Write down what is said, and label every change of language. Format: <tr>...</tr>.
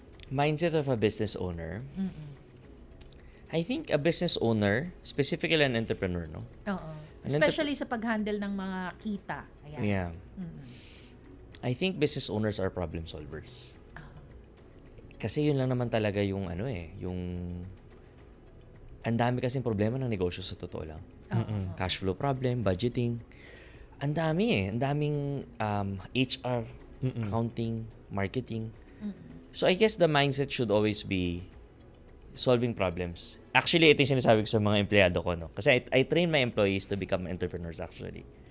<en>Mindset of a business owner? I think a business owner, specifically an entrepreneur, no?</en> <tl>Oo. Especially sa pag-handle ng mga kita. Ayan.</tl> <en>Yeah. I think business owners are problem solvers.</en> <tl>Kasi yun lang naman talaga yung yung ang dami kasing problema ng negosyo sa totoo lang.</tl> <en>Cash flow problem, budgeting.</en> <tl>Ang dami ang daming</tl> <en>HR, accounting, marketing. So I guess the mindset should always be solving problems.</en> <tl>Actually, ito yung sinasabi ko sa mga empleyado ko, no?</tl> <en>Kasi I train my employees to become entrepreneurs actually.</en>